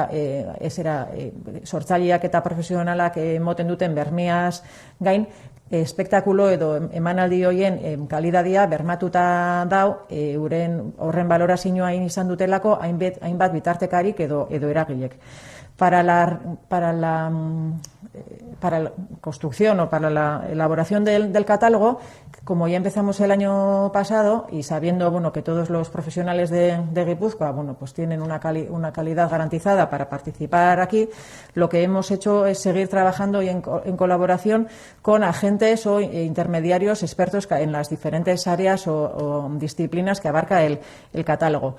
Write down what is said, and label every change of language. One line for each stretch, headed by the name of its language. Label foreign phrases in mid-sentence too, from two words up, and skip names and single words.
Basque: sortzaileak eta profesionalak moten duten bermeaz gain, espektakulo edo emanaldi hoien kalidadia bermatuta dau, horren balorazioa izan dutelako hainbat bitartekarik edo eragilek.
Spanish: Para la construcción o para la elaboración del catálogo, como ya empezamos el año pasado y sabiendo que todos los profesionales de Guipúzcoa pues tienen una calidad garantizada para participar aquí, lo que hemos hecho es seguir trabajando y en colaboración con agentes o intermediarios expertos en las diferentes áreas o disciplinas que abarca el catálogo.